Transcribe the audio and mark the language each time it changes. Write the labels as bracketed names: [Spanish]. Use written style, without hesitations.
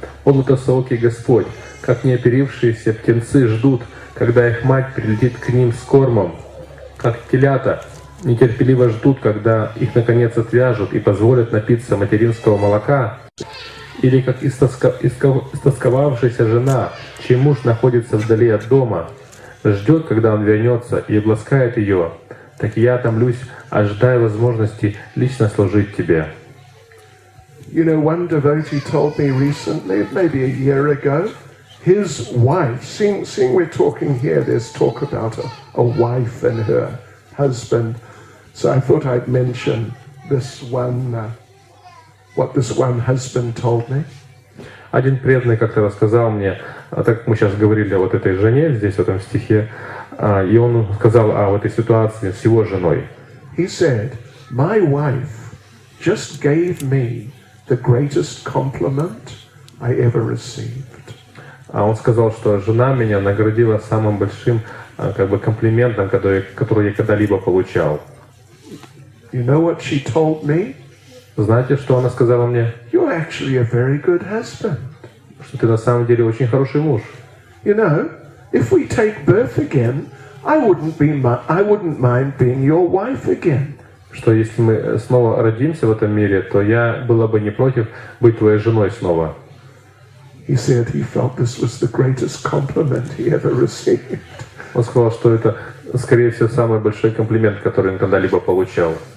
[Russian] «О лотосоокий Господь, как неоперившиеся птенцы ждут, когда их мать прилетит к ним с кормом, как телята нетерпеливо ждут, когда их наконец отвяжут и позволят напиться материнского молока, или как истосковавшаяся жена, чей муж находится вдали от дома, ждет, когда он вернется и обласкает ее, так я томлюсь, ожидая возможности лично служить Тебе». [English] You know, one devotee told me recently, maybe a year ago, his wife, seeing we're talking here, there's talk about a wife and her husband. So I thought I'd mention this one, what this one husband told me. [Russian] Один преданный как-то рассказал мне, так как мы сейчас говорили о вот этой жене здесь, в этом стихе, и он сказал о этой ситуации с его женой. [English] He said, my wife just gave me the greatest compliment I ever received. [Russian] А он сказал, что жена меня наградила самым большим как бы комплиментом, который я когда-либо получал. [English] You know what she told me? [Russian] Знаете, что она сказала мне? [English] You're actually a very good husband. [Russian] Что ты на самом деле очень хороший муж. [English] You know, if we take birth again, I wouldn't mind being your wife again. [Russian] Что если мы снова родимся в этом мире, то я была бы не против быть твоей женой снова. [English] He said he felt this was the greatest compliment he ever received. [Russian] Он сказал, что это, скорее всего, самый большой комплимент, который он когда-либо получал.